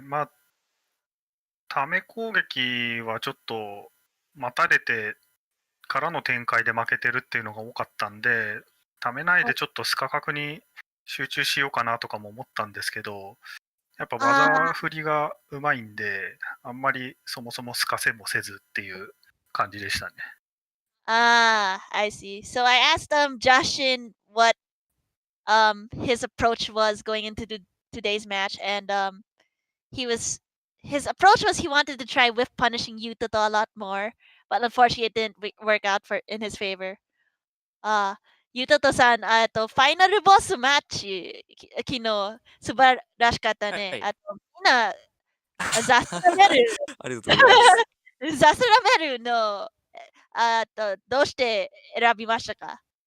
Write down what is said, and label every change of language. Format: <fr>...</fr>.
<ja>まあ、ため攻撃はちょっと待たれてからの展開で負けてるっていうのが多かったんで、ためないでちょっとスカ角に集中しようかなとかも思ったんですけど、やっぱ技振りがうまいんで、あんまりそもそもスカせもせずっていう感じでしたね。</ja> <en>I see. So I asked Jashin what his approach was going into today's match, and his approach was he wanted to try whiff punishing Yuttoto a lot more, but unfortunately it didn't work out in his favor.</en> <ja>ゆうととさん、ファイナルボスマッチ、昨日、素晴らしかったね。はいあと、みんな、ザスラメル、ありがとうございます。ザスラメルの、どうして選びましたか？</ja>